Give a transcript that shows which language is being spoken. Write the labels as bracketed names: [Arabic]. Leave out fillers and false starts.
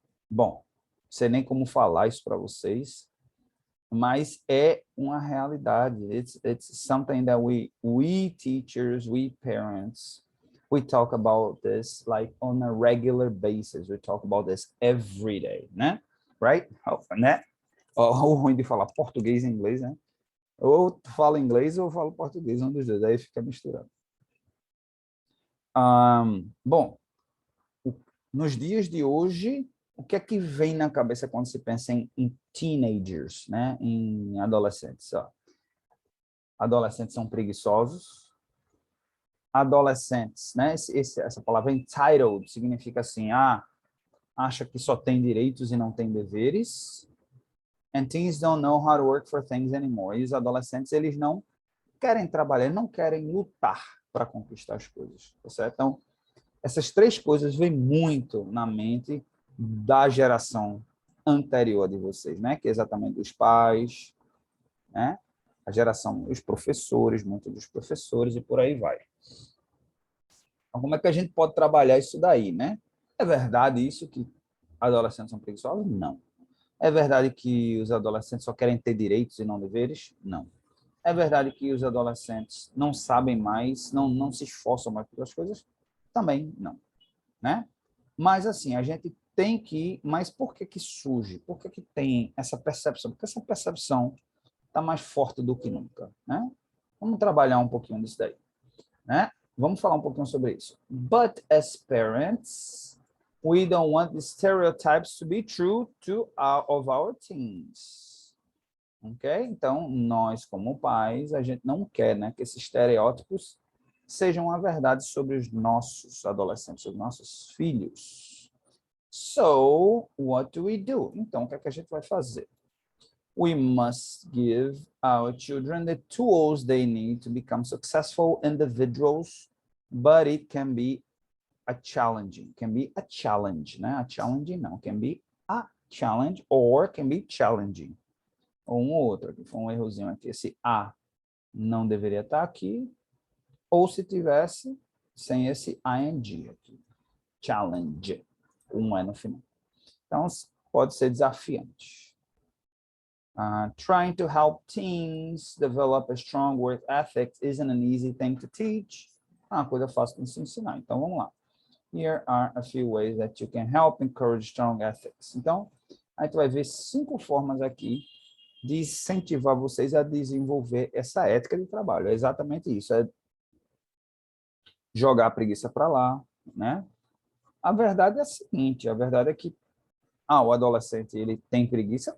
[Portuguese] Bom, não sei nem como falar isso para vocês, mas é uma realidade. [English] It's something that we teachers, we parents, we talk about this like on a regular basis. We talk about this every day, né? Right? Né? [Portuguese] O ruim de falar português e inglês, né? Ou falo inglês ou falo português, um dos dois, aí fica misturado. Bom, nos dias de hoje, o que é que vem na cabeça quando se pensa em teenagers, né? Em adolescentes? Ó. Adolescentes são preguiçosos. Adolescentes, né? Essa palavra entitled significa assim, acha que só tem direitos e não tem deveres. [English] And teens don't know how to work for things anymore. [Portuguese] E os adolescentes, eles não querem trabalhar, não querem lutar para conquistar as coisas, tá certo? Então, essas três coisas vêm muito na mente da geração anterior de vocês, né? Que é exatamente os pais, né? A geração, os professores, muitos dos professores e por aí vai. Então, como é que a gente pode trabalhar isso daí, né? É verdade isso que adolescentes são preguiçosos? Não. É verdade que os adolescentes só querem ter direitos e não deveres? Não. É verdade que os adolescentes não sabem mais, não se esforçam mais pelas coisas? Também não, né? Mas, assim, a gente tem que... Mas por que que surge? Por que que tem essa percepção? Porque essa percepção está mais forte do que nunca, né? Vamos trabalhar um pouquinho disso daí, né? Vamos falar um pouquinho sobre isso. [English] But as parents, we don't want the stereotypes to be true of our teens. Ok? [Portuguese] Então, nós, como pais, a gente não quer, né, que esses estereótipos sejam a verdade sobre os nossos adolescentes, os nossos filhos. [English] So, what do we do? [Portuguese] Então, o que é que a gente vai fazer? [English] We must give our children the tools they need to become successful individuals, but it can be a challenge, né? A challenge não, can be a challenge or can be challenging. [Portuguese] Ou um ou outro aqui, foi um errozinho aqui. Esse a não deveria estar aqui, ou se tivesse, sem esse ing aqui. Challenge, um é no final. Então, pode ser desafiante. [English] Trying to help teens develop a strong work ethic isn't an easy thing to teach. [Portuguese] É uma coisa fácil de se ensinar. Então, vamos lá. [English] Here are a few ways that you can help encourage strong ethics. [Portuguese] Então, a gente vai ver 5 formas aqui de incentivar vocês a desenvolver essa ética de trabalho. É exatamente isso, é jogar a preguiça para lá, né? A verdade é a seguinte, a verdade é que o adolescente, ele tem preguiça?